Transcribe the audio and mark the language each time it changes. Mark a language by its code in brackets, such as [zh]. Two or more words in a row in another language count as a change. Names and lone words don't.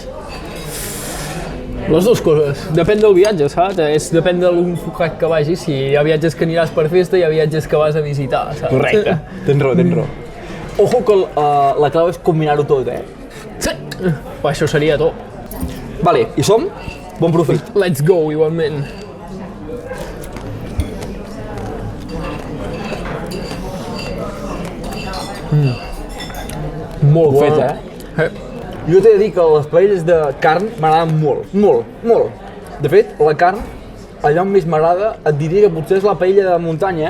[ca] Les dues coses. Depèn del viatge, saps? Depèn de l'enfocat que vagis. Si hi ha viatges que aniràs per festa, hi ha viatges que vas a visitar, saps? Correcte, tens raó. Ojo que la clau és combinar-ho tot, Sí. Això seria top. Vale, i som? Bon profit. [en] Let's go, [ca] igualment. Molt Fet, bona. Jo t'he de dir que les paelles de carn m'agraden molt. De fet, la carn, allò on més m'agrada, et diria que potser és la paella de muntanya,